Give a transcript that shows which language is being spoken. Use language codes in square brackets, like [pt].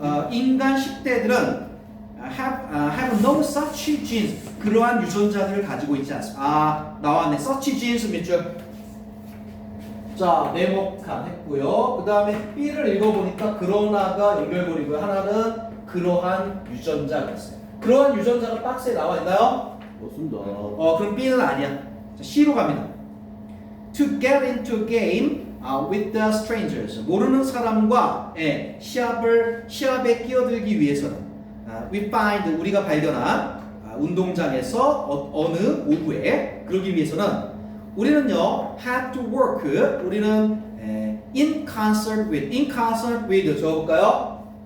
[ko] 인간 10대들은 [en] have no such genes [ko] 그러한 유전자들을 가지고 있지 않습니다. 나왔네. such genes 몇 줄? 자 네모칸 했고요. 그 다음에 B를 읽어보니까 그러나가 연결고리고요. 하나는 그러한 유전자가 있어요. 그러한 유전자가 박스에 나와 있나요? 맞습니다. 그럼 B는 아니야. 자, C로 갑니다. [en] To get into a game with the strangers. [ko] 모르는 사람과 시합에 끼어들기 위해서는 [en] we find [ko] 우리가 발견한 운동장에서 어느 오후에 그러기 위해서는 우리는요 [en] had to work [ko] 우리는 [en] in concert with [ko] 적어볼까요?